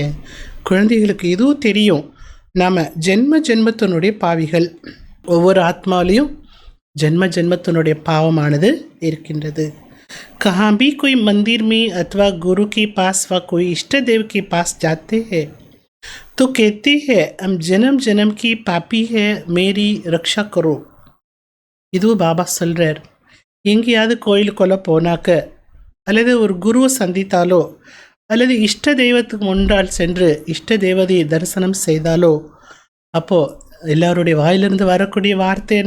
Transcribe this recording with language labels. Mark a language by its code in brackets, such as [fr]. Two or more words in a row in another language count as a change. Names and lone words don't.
[ta] குழந்தைகளுக்கு இதுவும் தெரியும், நாம் ஜென்மத்தினுடைய பாவிகள். ஒவ்வொரு ஆத்மாவிலையும் ஜென்மத்தினுடைய பாவமானது இருக்கின்றது. [hi] कहाँ भी कोई मंदिर में अथवा गुरु के पास व कोई इष्ट देव के पास जाते हैं तो कहते हैं हम जन्म जन्म की पापी है, मेरी रक्षा करो. [ta] இது பாபா சொல்கிறார். எங்கேயாவது கோயிலுக்குள்ளே போனாக்க அல்லது ஒரு குருவை சந்தித்தாலோ அல்லது இஷ்ட தெய்வத்துக்கு முன்னால் சென்று இஷ்ட தேவதையை தரிசனம் செய்தாலோ அப்போது எல்லாருடைய வாயிலிருந்து வரக்கூடிய வார்த்தை என்ன?